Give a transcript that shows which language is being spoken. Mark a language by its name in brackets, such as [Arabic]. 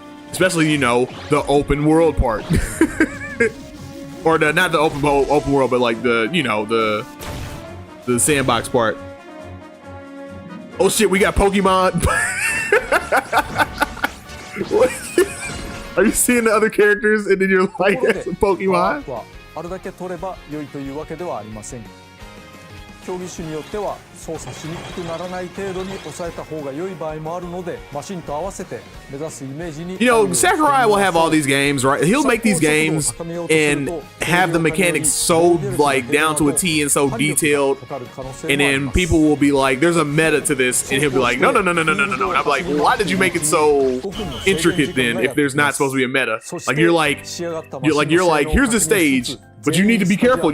[English] Especially, you know, the open world part. Or the not the open world, but like the, you know, the sandbox part. Oh shit, we got Pokemon. What? Are you seeing the other characters and then you're like, that's a Pokemon? [Japanese] あるだけ取れば良いというわけではありません。競技種によっては操作しにくくならない程度に抑えた方が良い場合もあるので、マシンと合わせて目指すイメージに。 [English] You know, Sakurai will have all these games, right? He'll make these games and have the mechanics so like down to a T and so detailed, and then people will be like, "There's a meta to this," and he'll be like, "No, no, no, no, no, no, no, no." And I'm like, well, "Why did you make it so intricate then? If there's not supposed to be a meta, like you're like, here's the stage." But you need to be careful.